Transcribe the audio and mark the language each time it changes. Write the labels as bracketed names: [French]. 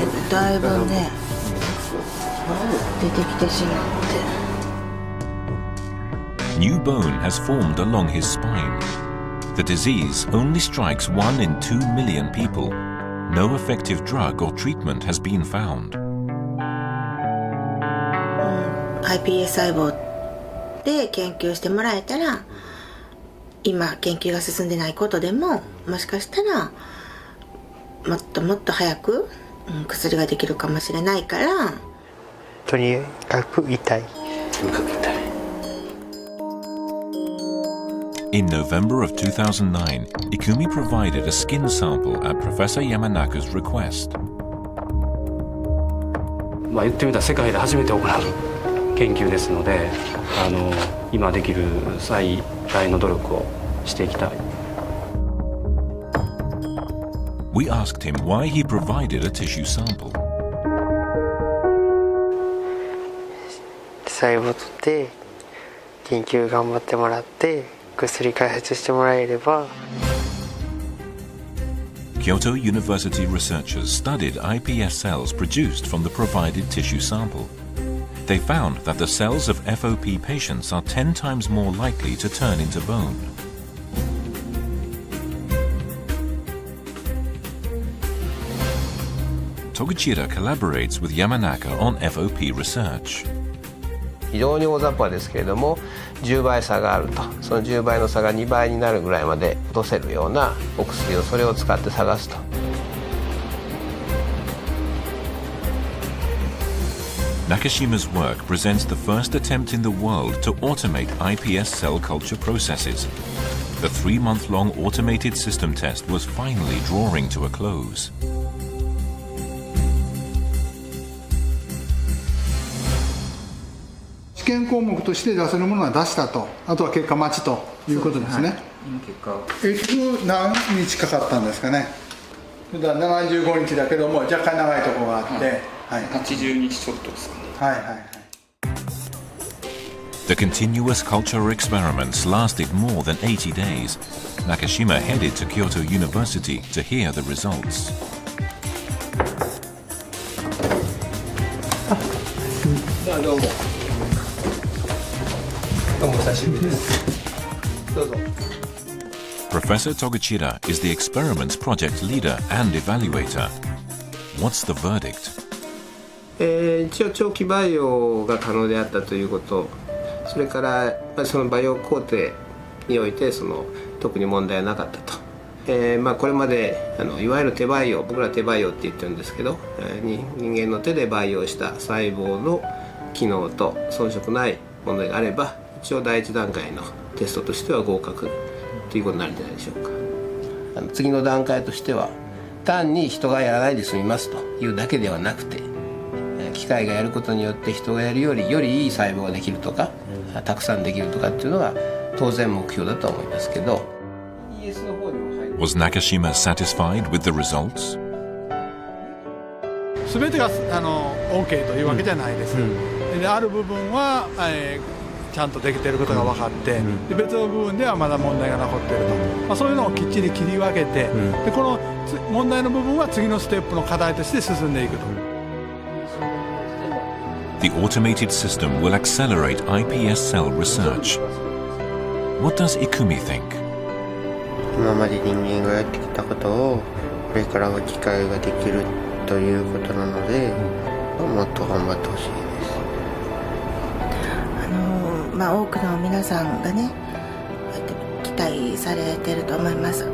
[Japanese] だいぶね出てきてしまって。 [English] New bone has formed along his spine. The disease only strikes 1 in 2 million people. No effective drug or treatment has been found. [Japanese] iPS 細胞で研究してもらえたら、今研究が進んでないことでももしかしたらもっともっと早く薬ができるかもしれないから。とにかく痛い。 [English] In November of 2009, Ikumi provided a skin sample at Professor Yamanaka's request. [Japanese] 言ってみたら世界で初めて行う研究ですので、今できる最大の努力をしていきたい。 [English] We asked him why he provided a tissue sample. [Japanese] 細胞取って研究頑張ってもらって薬開発してもらえれば。 [English] Kyoto University researchers studied iPS cells produced from the provided tissue sample. they found that the cells of FOP patients are 10 times more likely to turn into bone. Toguchira collaborates with Yamanaka on FOP research. [Japanese] 非常に大雑把ですけれども10倍差があると、その10倍の差が2倍になるぐらいまで落とせるようなお薬をそれを使って探すと。 [English] Nakashima's work presents the first attempt in the world to automate iPS cell culture processes. The 3-month-long automated system test was finally drawing to a close. [Japanese] 試験項目として出せるものは出したと、あとは結果待ちということですね。何日かかったんですかね。普段75日だけども若干長いところがあって、 80日ちょっとですかね。はいはいはい。 [English] The continuous culture experiments lasted more than 80 days. Nakashima headed to Kyoto University to hear the results. [Japanese] どうも。どうも久しぶりです。どうぞ。 [English] Professor Toguchira is the experiment's project leader and evaluator. What's the verdict? [Japanese] 一応長期培養が可能であったということ、それからその培養工程において特に問題はなかったと。これまでいわゆる手培養、僕ら手培養って言ってるんですけど、人間の手で培養した細胞の機能と遜色ないものがあれば、一応第一段階のテストとしては合格ということになるんじゃないでしょうか。次の段階としては単に人がやらないで済みますというだけではなくて、機械がやることによって人がやるよりいい細胞ができるとか、たくさんできるとかっていうのが当然目標だと思いますけど。 [English] Was Nakashima satisfied with the results? [Japanese] 全てがOK というわけじゃないです。である部分は、ちゃんとできていることが分かって、で別の部分ではまだ問題が残っていると、そういうのをきっちり切り分けて、でこの問題の部分は次のステップの課題として進んでいくと。 [English] The automated system will accelerate iPS cell research. What does Ikumi think? [Japanese] 今まで人間がやってきたことをこれからは機械ができるということなので、もっと頑張ってほしいです。多くの皆さんがね、期待されていると思います。